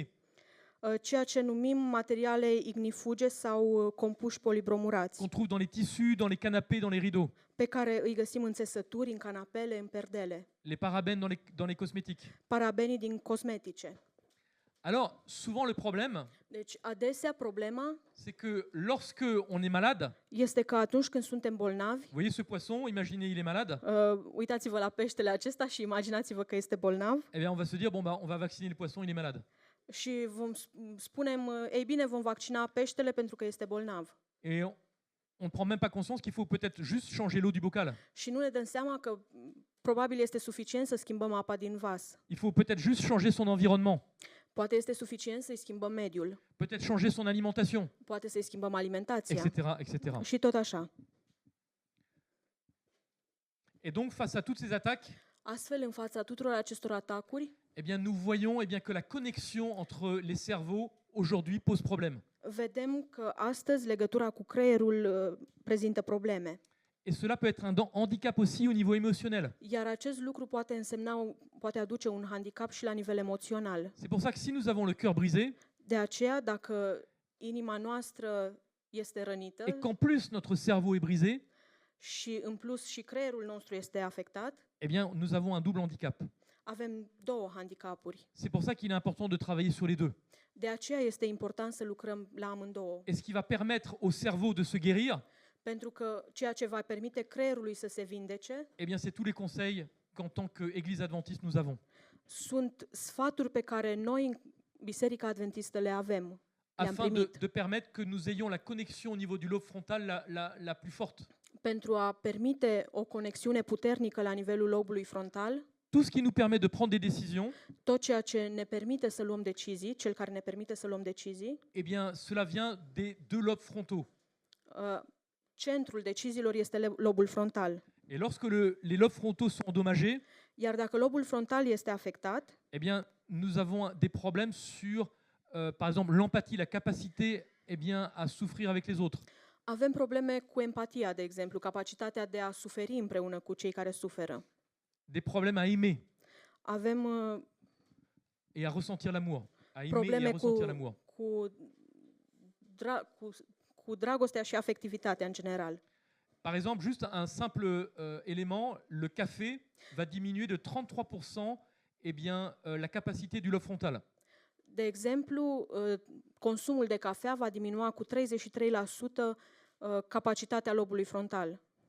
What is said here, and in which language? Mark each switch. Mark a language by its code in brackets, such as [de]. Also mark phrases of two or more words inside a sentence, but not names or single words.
[ro] ceea ce numim materiale ignifuge sau compuși polibromurați, [fr] qu'on trouve dans les tissus, dans les canapés, dans les rideaux, [ro] pe care îi găsim în țesături, în canapele, în perdele, [fr] les parabènes dans les cosmétiques. [ro] parabenii din cosmetice. [fr] Alors, souvent le problème, [ro] Deci, adesea problema [fr] c'est que lorsque on est malade, [ro] este că atunci când suntem bolnavi, [fr] vous voyez ce poisson, imaginez il est malade, [ro] uitați-vă la peștele acesta și imaginați-vă că este bolnav [fr] eh bien on va se dire bon bah on va vacciner le poisson, il est malade. [ro] și spunem, ei bine, vom vaccina peștele pentru că este bolnav. [fr] Et on ne prend même pas conscience qu'il faut peut-être juste changer l'eau du bocal. [ro] Și nu ne dăm seama că probabil este suficient să schimbăm apa din vas. [fr] Il faut peut-être juste changer son environnement, [ro] Poate este suficient să-i schimbăm mediul, [fr] peut-être changer son alimentation, [ro] poate să-i schimbăm alimentația [fr] etc., etc. [ro] și tot așa. [fr] Et donc, face à toutes ces attaques, [ro] Astfel, în fața tuturor acestor atacuri, [fr] eh bien, nous voyons que la connexion entre les cerveaux aujourd'hui pose problème. [ro] vedem că astăzi legătura cu creierul prezintă probleme. [fr] Et cela peut être un handicap aussi au niveau émotionnel. [ro] Iar acest lucru poate aduce un handicap și la nivel emoțional. [fr] C'est pour ça que si nous avons le cœur brisé, [ro] De aceea, dacă inima noastră este rănită [fr] et qu'en plus notre cerveau est brisé, [ro] și în plus și creierul nostru este afectat, [fr] eh bien, nous avons un double handicap. [ro] avem două handicapuri. [fr] C'est pour ça qu'il est important de travailler sur les deux. [ro] De aceea este important să lucrăm la amândouă. [fr] Et ce qui va permettre au cerveau de se guérir, [ro] Pentru că ceea ce va permite creierului să se vindece [fr] eh bien, c'est tous les conseils qu'en tant qu'Église adventiste nous avons, [ro] sunt sfaturi pe care noi în Biserica Adventistă le avem. Le-am [fr] afin [ro] primit [fr] de permettre que nous ayons la connexion au niveau du lobe frontal la plus forte. [ro] pentru a permite o conexiune puternică la nivelul lobului frontal, [fr] Tout ce qui nous permet de prendre des décisions, [ro] tot ceea ce ne permite să luăm decizii, cel care ne permite să luăm decizii, [fr] eh bien, cela vient des deux lobes frontaux. [ro] centrul deciziilor este lobul frontal. [fr] Et lorsque les lobes frontaux sont endommagés, [ro] Iar dacă lobul frontal este afectat, [fr] eh bien, nous avons des problèmes sur, par exemple, l'empathie, la capacité à souffrir avec les autres. [ro] avem probleme cu empatia, de exemplu, capacitatea de a suferi împreună cu cei care suferă. [fr] Des problèmes à aimer [ro] Avem [fr] et à ressentir l'amour. À aimer et à [ro] probleme [fr] ressentir l'amour. [ro] cu dragostea și afectivitatea în general. [fr] Par exemple, juste un simple élément, le café va diminuer de 33% la capacité du lobe frontal. [ro] De exemplu, consumul de cafea va diminua cu 33% capacitatea lobului frontal.